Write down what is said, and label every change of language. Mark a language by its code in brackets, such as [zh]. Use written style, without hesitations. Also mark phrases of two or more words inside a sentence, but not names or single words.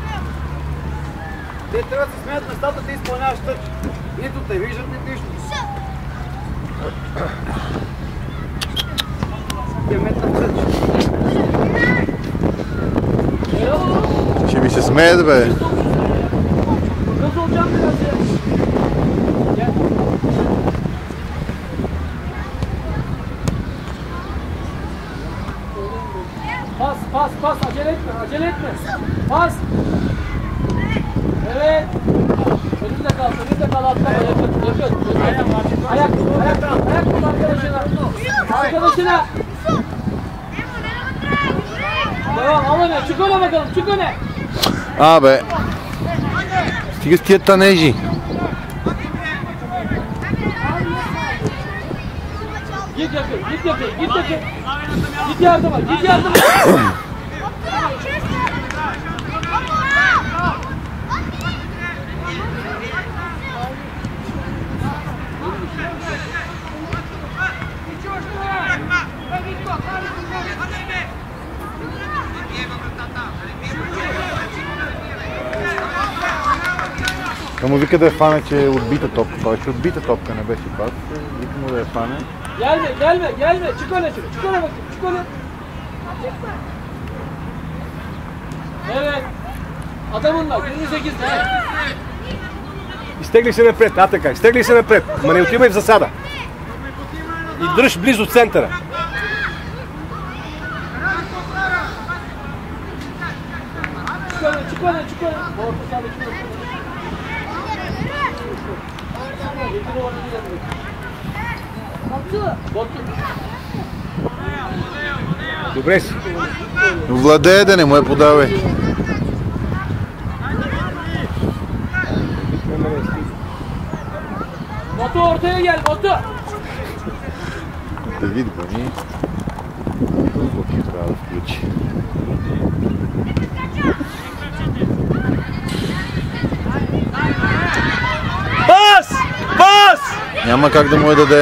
[bg] Те трябва да се сменят местата, ти изпълняваш тъч. Нито те виждат, нито нищо. Те метнат тъч. Ще ми се смеят, бе. [tr] Nasıl olacağım biraz ya? Gel. Pas, pas, pas. Acele etme, acele etme. Pas. Evet. Önünde kal, önünde kal. Atlama, yakın, yakın. Ayak, ayak, ayak tut arkadaşına. Arkadaşına. Devam, al öne. Çık öne bakalım, çık öne. [bg] Абе. Стига с тия танежи. [tr] Git yakın, git yakın, git yakın. Git yardıma, git yardıma. [bg] Та му вика да я фане, че е отбита топка. Това беше отбита топка, не беше пас. Вика му да я фане. [tr] Gelme, gelme, gelme. Çık öne, çık öne bakayım, çık öne. Evet. Adamın var, 28'de. [bg] Изтегли се напред, така, изтегли се напред. Ма не отивай в засада. И дръж близо центъра. [tr] Çık öne, çık öne, çık öne. Orta sahada çık öne. Getir onu gidelim. Batu. [bg] Добре си. Владее да не му я подавай. [tr] Batu ortaya gel, Batu. [bg] Давид гони. Дълбоки трябва да включи. Пас! Пас! Няма как да му я даде.